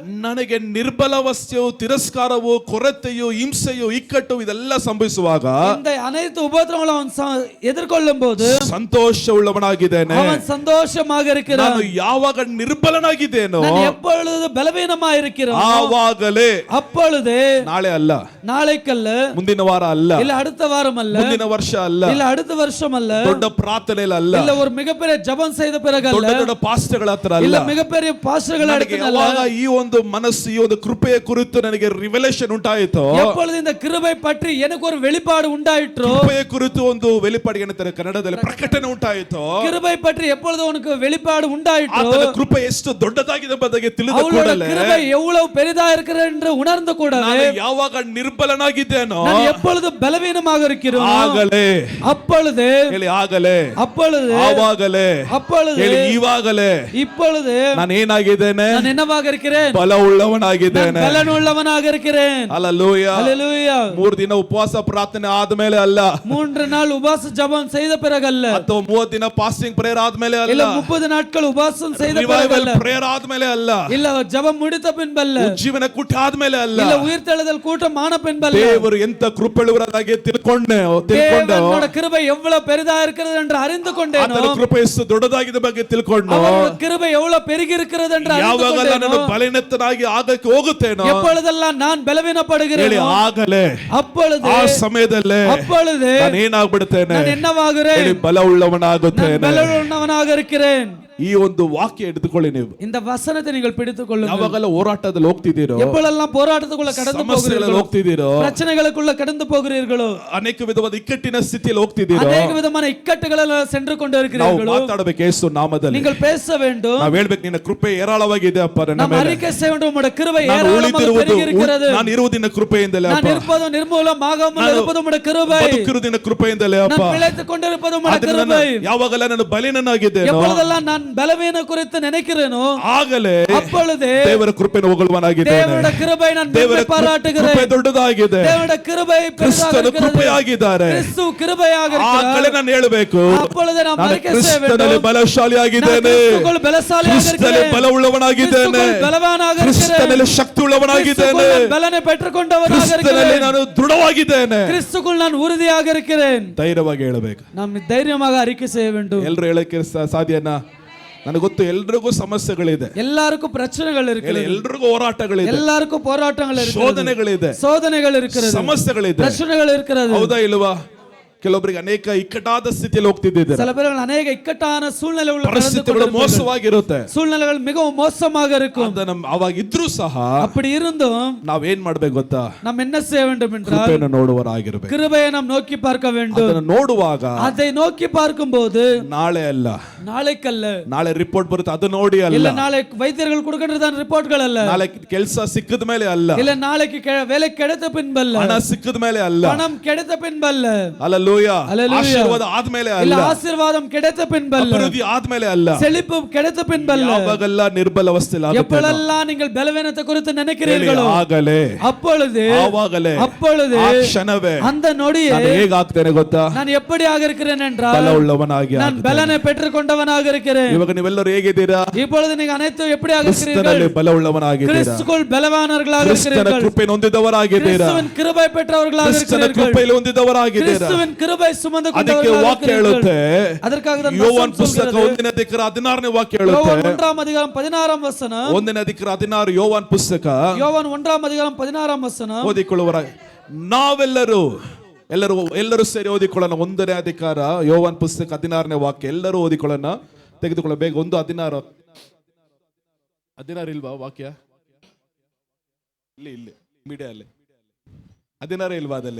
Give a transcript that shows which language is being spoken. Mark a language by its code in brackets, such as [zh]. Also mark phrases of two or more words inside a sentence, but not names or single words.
[kn] ನನಗೆ ನಿರ್ಬಲವಸ್ಥೆಯು, ತಿರಸ್ಕಾರವು, ಕೊರತೆಯು, ಹಿಂಸೆಯು, ಇಕ್ಕಟ್ಟು ಇದೆಲ್ಲ ಸಂಭವಿಸುವಾಗ [ta] இந்த அனைத்து உபத்திரங்களும் அவன் எதிர்கொள்ளும் போது [kn] ಸಂತೋಷವುಳ್ಳವನಾಗಿದ್ದೇನೆ. [ta] அவன் சந்தோஷமாக இருக்கிறான். [kn] ನಾನು ಯಾವಾಗ ನಿರ್ಬಲನಾಗಿದ್ದೇನೋ, [ta] நான் எப்பொழுது பலவீனமாக இருக்கிறேனோ [kn] ಆವಾಗಲೇ, [ta] அப்பொழுதே, [kn] ನಾಳೆ ಅಲ್ಲ, [ta] நாளைக்கல்ல, [kn] ಮುಂದಿನ ವಾರ ಅಲ್ಲ, [ta] இல்ல அடுத்த வாரம் அல்ல, [kn] ಮುಂದಿನ ವರ್ಷ ಅಲ್ಲ, [ta] இல்ல அடுத்த வருஷம் அல்ல, [kn] ದೊಡ್ಡ ಪ್ರಾರ್ಥನೆಯಲ್ಲಿ ಅಲ್ಲ, [ta] இல்ல ஒரு மிகப்பெரிய ஜெபம் செய்த பிறகு அல்ல, [kn] ದೊಡ್ಡ ದೊಡ್ಡ ಪಾಸ್ಟರ್ಗಳ ಹತ್ರ ಅಲ್ಲ, [ta] இல்ல மிகப்பெரிய பாஸ்டர்கள் [kn] ನನಗೆ [ta] அடுத்து அல்ல. [kn] ಯಾವಾಗ ಈ ಒಂದು ಮನಸ್ಸು, ಈ ಒಂದು ಕೃಪೆಯ ಕುರಿತು ನನಗೆ ರಿವೆಲೇಷನ್ ಉಂಟಾಯಿತೋ, [ta] எப்பொழுது இந்த கிருபை பற்றி எனக்கு ஒரு வெளிப்பாடு உண்டாயிற்றோ, [kn] ಕೃಪೆಯ ಕುರಿತು ಒಂದು வெளிப்பாடு ಏನಂತಾರೆ ಕನ್ನಡದಲ್ಲಿ ಪ್ರಕಟಣೆ ಉಂಟಾಯಿತೋ, [ta] கிருபை பற்றி எப்பொழுது உனக்கு வெளிப்பாடு உண்டாயிற்றோ, [kn] ಆತನ ಕೃಪೆ ಎಷ್ಟು ದೊಡ್ಡದಾಗಿದೆ ಎಂಬುದಕ್ಕೆ ತಿಳಿದ [ta] அவளுடைய [kn] ಕೂಡಲೇ, [ta] கிருபை எவ்வளவு பெரிதா இருக்கிறது என்று உணர்ந்து கூட, [kn] ನಾನು ಯಾವಾಗ ನಿರ್ಬಲನಾಗಿದ್ದೇನೋ, [ta] நான் எப்பொழுது பலவீனமாக இருக்கிறேனோ, [kn] ಆಗಲೇ, [ta] அப்பொழுது, [kn] ಹೇಳಿ ಆಗಲೇ, [ta] அப்பொழுது, [kn] ಆವಾಗಲೇ, [ta] அப்பொழுது, [kn] ಹೇಳಿ ಈವಾಗಲೇ, [ta] இப்பொழுது [kn] ನಾನು ಏನಾಗಿದ್ದೇನೆ? [ta] நான் என்னவாக இருக்கிறேன்? [kn] ಬಲವುಳ್ಳವನಾಗಿದ್ದೇನೆ. [ta] பலனுள்ளவனாக இருக்கிறேன். [kn] ಹಲ್ಲೆಲೂಯಾ. [ta] ஹல்லேலூயா. [kn] 3 ದಿನ ಉಪವಾಸ ಪ್ರಾರ್ಥನೆ ಆದ್ಮೇಲೆ ಅಲ್ಲ, [ta] 3 நாள் உபவாச ஜெபம் செய்த பிறகு அல்ல, [kn] ಅಥವಾ 30 ದಿನ [en] fasting prayer [kn] ಆದ್ಮೇಲೆ ಅಲ್ಲ, [ta] இல்ல 30 நாட்கள் உபவாசம் செய்த பிறகு [kn] ರಿವೈವಲ್ [ta] அல்ல, [kn] ಪ್ರೇಯರ್ ಆದ್ಮೇಲೆ ಅಲ್ಲ, [ta] இல்ல ஜெபம் முடித்த பின்பு அல்ல, [kn] ಉಜ್ಜೀವನ ಕೂಟ ಆದ್ಮೇಲೆ ಅಲ್ಲ, [ta] இல்ல உயிர்த்தெழுதல் கூட்டம் ஆன பின்பு அல்ல. [kn] ದೇವರು ಎಂತ ಕೃಪೆಯುಳ್ಳವರಾಗಿ ತಿಳ್ಕೊಂಡೆ, [ta] தேவனோட கிருபை எவ்வளவு பெரிதா இருக்கிறது என்று அறிந்து கொண்டேனோ, [kn] ಆತನ ಕೃಪೆ ಎಷ್ಟು ದೊಡ್ಡದಾಗಿದೆ ಬಗ್ಗೆ ತಿಳ್ಕೊಂಡು, [ta] அவருடைய கிருபை எவ்வளவு பெருகி இருக்கிறது என்று அறிந்து [kn] ಯಾವಾಗಲ್ಲ ನಾನು [ta] கொண்டேனோ, [kn] ಬಲಹೀನತನಾಗಿ ಆಗಕ್ಕೆ ಹೋಗುತ್ತೇನೋ, [ta] எப்பொழுதெல்லாம் நான் பலவீனப்படுகிறேனோ, [kn] ಆಗಲೇ, [ta] அப்பொழுது, [kn] ಆ ಸಮಯದಲ್ಲೇ [ta] அப்பொழுது [kn] ನಾನು ಏನಾಗ್ಬಿಡ್ತೇನೆ? [ta] நான் என்னவாகிறேன்? [kn] ಬಲವುಳ್ಳವನಾಗುತ್ತೇನೆ. [ta] பலனுள்ளவனாக இருக்கிறேன். [kn] ಈ ಒಂದು ವಾಕ್ಯ ಹಿಡಿದುಕೊಳ್ಳಿ ನೀವು. [ta] இந்த வசனத்தை நீங்கள் பிடித்துக் கொள்ளுங்கள். [kn] ಯಾವಾಗಲ್ಲ ಹೋರಾಟದಲ್ಲಿ ಹೋಗ್ತಿದ್ದೀರೋ, [ta] எப்பொழுதெல்லாம் போராட்டத்துக்குள்ள கடந்து [kn] ಸಮಸ್ಯೆಗಳಲ್ಲಿ [ta] போகிறீர்களோ, [kn] ಹೋಗ್ತಿದ್ದೀರೋ, [ta] பிரச்சனைகளுக்குள்ள கடந்து போகிறீர்களோ, [kn] ಅನೇಕ ವಿಧವಾದ ಇಕ್ಕಟ್ಟಿನ ಸ್ಥಿತಿಯಲ್ಲಿ ಹೋಗ್ತಿದ್ದೀರೋ, ಅನೇಕ ವಿಧವಾದ ಇಕ್ಕಟ್ಟುಗಳಲ್ಲಿ [ta] சென்று கொண்டு [kn] ನಾವು [ta] இருக்கிறீர்களೋ, [kn] ಮಾತಾಡಬೇಕು ಯೇಸು ನಾಮದಲ್ಲಿ. [ta] நீங்கள் பேச வேண்டும். [kn] ನಾವು ಹೇಳ್ಬೇಕು, ನಿನ್ನ ಕೃಪೆ ಹೇರಳವಾಗಿದೆ ಅಪ್ಪ ನನ್ನ [ta] நாம் [kn] ಮೇಲೆ. [ta] அறிக்கை செய்ய வேண்டும், உம்முடைய கிருபை [kn] ನಾನು [ta] ஏராளமாக பெருகி இருக்கிறது. [kn] ನಾನು ಇರುವುದಿನ ಕೃಪೆಯಿಂದಲೇ [ta] நான் [kn] ಅಪ್ಪ. [ta] இருப்பதும் நிர்மூலமாகாமல் இருப்பதும் உம்முடைய கிருபை. [kn] ಬದುಕಿರುವುದಿನ ಕೃಪೆಯಿಂದಲೇ ಅಪ್ಪ. [ta] நான் பிழைத்துக் கொண்டிருப்பதும் உம்முடைய [kn] ಆದ್ರೆ [ta] கிருபை. [kn] ಯಾವಾಗಲ್ಲ ನಾನು ಬಲಹೀನನಾಗಿದ್ದೇನೋ, [ta] எப்பொழுதெல்லாம் நான் பலவீன குறித்து நினைக்கிறேனோ, [kn] ಆಗಲೇ [ta] அப்பொழுது [kn] ದೇವರ ಕೃಪೆಯನ್ನು ಹೊಗಳುವನಾಗಿದ್ದೇನೆ. [ta] தேவனுடைய கிருபை நான் [kn] ದೇವರ [ta] மேன்மை பாராட்டுகிறேன். [kn] ಕೃಪೆ ದೊಡ್ಡದಾಗಿದೆ. [ta] தேவனுடைய கிருபை [kn] ಕ್ರಿಸ್ತನ [ta] பெரிதாக [kn] ಕೃಪೆಯಾಗಿದ್ದಾರೆ. [ta] கிறிஸ்து கிருபையாக [kn] ಆಗಲೇ [ta] இருக்கிறார். [kn] ನಾನು ಹೇಳಬೇಕು, [ta] அப்பொழுது நாம் [kn] ನಾನು [ta] அறிக்கை செய்ய [kn] ಕ್ರಿಸ್ತನಲ್ಲಿ [ta] வேண்டும், [kn] ಬಲಶಾಲಿಯಾಗಿದ್ದೇನೆ, [ta] நான் கிறிஸ்துவுக்குள் பலசாலியாக [kn] ಕ್ರಿಸ್ತನಲ್ಲಿ [ta] இருக்கிறேன், [kn] ಬಲವುಳ್ಳವನಾಗಿದ್ದೇನೆ, [ta] கிறிஸ்துவுக்குள் பலவானாக [kn] ಕ್ರಿಸ್ತನಲ್ಲಿ [ta] இருக்கிறேன், [kn] ಶಕ್ತಿ ಉಳ್ಳವನಾಗಿದ್ದೇನೆ, [ta] கிறிஸ்துவுக்குள் நான் பலனை பெற்றுக்கொண்டவனாக [kn] ಕ್ರಿಸ್ತನಲ್ಲಿ [ta] இருக்கிறேன், [kn] ನಾನು ದೃಢವಾಗಿದ್ದೇನೆ. [ta] கிறிஸ்துவுக்குள் நான் உறுதியாக இருக்கிறேன். [kn] ಧೈರ್ಯವಾಗಿ ಹೇಳಬೇಕು. [ta] நாம் தைரியமாக அறிக்கை செய்ய வேண்டும். [kn] ಎಲ್ಲರೂ ಹೇಳಕ್ಕೆ ಸಾಧ್ಯನಾ? ನನಗೆ ಗೊತ್ತು, ಎಲ್ರಿಗೂ ಸಮಸ್ಯೆಗಳಿದೆ, [ta] எல்லாருக்கும் பிரச்சனைகள் இருக்கிறது, [kn] ಎಲ್ರಿಗೂ ಹೋರಾಟಗಳಿದೆ, [ta] எல்லாருக்கும் போராட்டங்கள் இருக்கிறது, [kn] ಶೋಧನೆಗಳಿದೆ, [ta] சோதனைகள் இருக்கிறது, [kn] ಸಮಸ್ಯೆಗಳಿದೆ. [ta] பிரச்சனைகள் இருக்கிறது. [kn] ಹೌದಾ ಇಲ್ವಾ? ಕೆಲವೊಬ್ಬರಿಗೆ ಅನೇಕ ಇಕ್ಕಟ್ಟಾದ ಸ್ಥಿತಿಯಲ್ಲಿ ಹೋಗ್ತಿದ್ದಾರೆ. [ta] சில பேர்கள் அநேக இக்கட்டான சூழ்நிலை உள்ள [kn] ಪರಿಸ್ಥಿತಿಗಳು ಮೋಸವಾಗಿರುತ್ತೆ, [ta] சூழ்நிலைகள் மிகவும் மோசமாக இருக்கும். [kn] ಅವಾಗ ಇದ್ರೂ ಸಹ [ta] அப்படி இருந்தும் [kn] ನಾವೇನ್ ಮಾಡ್ಬೇಕು ಗೊತ್ತಾ? [ta] நாம் என்ன செய்ய வேண்டும் என்றால், [kn] ಕೃಪೆಯನ್ನು ನೋಡುವರಾಗಿರ್ಬೇಕು. [ta] கிருபையை நாம் நோக்கி பார்க்க வேண்டும். [kn] ಅದನ್ನು ನೋಡುವಾಗ [ta] அதை நோக்கி பார்க்கும்போது, [kn] ನಾಳೆ ಅಲ್ಲ, [ta] நாளைக்கல்ல, [kn] ನಾಳೆ ರಿಪೋರ್ಟ್ ಬರುತ್ತೆ ಅದು ನೋಡಿ ಅಲ್ಲ, [ta] இல்ல நாளை வைத்தியர்கள் கொடுக்கின்றதான ರಿಪೋರ್ಟ್கள் அல்ல, [kn] ನಾಳೆ ಕೆಲಸ ಸಿಕ್ಕದ ಮೇಲೆ ಅಲ್ಲ, [ta] இல்ல நாளைக்கு வேலை கிடைத்த பின்பல்ல, [kn] ಹಣ ಸಿಕ್ಕದ ಮೇಲೆ ಅಲ್ಲ, [ta] பணம் கிடைத்த பின்பல்ல, [kn] ಅಲ್ಲೂಯಾ, ಆಶೀರ್ವಾದ ಆದ್ಮೇಲೆ [ta] இல்ல [kn] ಅಲ್ಲ, [ta] ஆசீர்வாதம் கிடைத்த பின்பல்ல, [kn] ಅಭಿವೃದ್ಧಿ ಆದ್ಮೇಲೆ ಅಲ್ಲ, [ta] செழிப்பு கிடைத்த பின்பல்ல. [kn] ಯಾವಾಗೆಲ್ಲ ನಿರ್ಬಲ ಅವಸ್ಥೆಯಲ್ಲಿ [ta] எப்பொழுதெல்லாம் நீங்கள் பலவீனத்தை குறித்து நினைக்கிறீர்களோ, [kn] ಆಗಲೇ, [ta] அப்பொழுது, [kn] ಆವಾಗಲೇ, [ta] அப்பொழுது, [kn] ಆ ಕ್ಷಣವೇ [ta] அந்த நொடியே [kn] ನಾನು ಹೇಗಾಗ್ತೇನೆ ಗೊತ್ತಾ? [ta] நான் எப்படியாக இருக்கிறேன் என்றால், [kn] ಬಲವುಳ್ಳವನಾಗಿ [ta] நான் பலனை பெற்றுக்கொண்டவனாக இருக்கிறேன். [kn] ಇವಾಗ ನೀವೆಲ್ಲರೂ ಹೇಗಿದ್ದೀರಾ? [ta] இப்பொழுது நீங்க அனைத்து எப்படியாக இருக்கிறீர்கள்? [kn] ಕ್ರಿಸ್ತನಲ್ಲಿ ಬಲವುಳ್ಳವನಾಗಿದ್ದೀರಾ, [ta] கிறிஸ்துவுக்குள் பலவானவர்களாக [kn] ಕ್ರಿಸ್ತನ [ta] இருக்கிறீர்கள், [kn] ಕೃಪೆಯನ್ನು ಹೊಂದಿದವರಾಗಿದ್ದೀರಾ, [ta] கிறிஸ்துவின் கிருபை பெற்றவர்களாக [kn] ಕ್ರಿಸ್ತನ [ta] இருக்கிறீர்கள், [kn] ಕೃಪೆಯಲ್ಲಿ ಹೊಂದಿದವರಾಗಿದ್ದೀರಾ. [ta] கிறிஸ்துவின் கிருபை சுமந்து [kn] ಅದಕ್ಕೆ ವಾಕ್ಯ ಹೇಳುತ್ತೆ, [ta] அதற்காக தான் [kn] ಯೋವಾನ್ ಪುಸ್ತಕ 1ನೇ ಅಧಿಕಾರ 16ನೇ ವಾಕ್ಯ ಹೇಳುತ್ತೆ. [ta] யோவான் 1ஆம் அதிகாரம் 16ஆம் வசனம். [kn] 1ನೇ ಅಧಿಕಾರ 16 ಯೋವಾನ್ ಪುಸ್ತಕ. [ta] யோவான் 1ஆம் அதிகாரம் 16ஆம் வசனம். [kn] ಓದಿಕೊಳ್ಳುವರ ಎಲ್ಲರೂ ಸೇರಿ ಓದಿಕೊಳ್ಳೋಣ. 1ನೇ ಅಧಿಕಾರ ಯೋವಾನ್ ಪುಸ್ತಕ 16ನೇ ವಾಕ್ಯ ಎಲ್ಲರೂ ಓದಿಕೊಳ್ಳೋಣ. ತೆಗೆದುಕೊಳ್ಳ ಬೇಗ. 1:16 ಇಲ್ವಾ ವಾಕ್ಯ? ಇಲ್ಲಿ ಮೀಡಿಯಾ ಅಲ್ಲಿ 16 ಇಲ್ವಾ ಅದಲ್ಲಿ?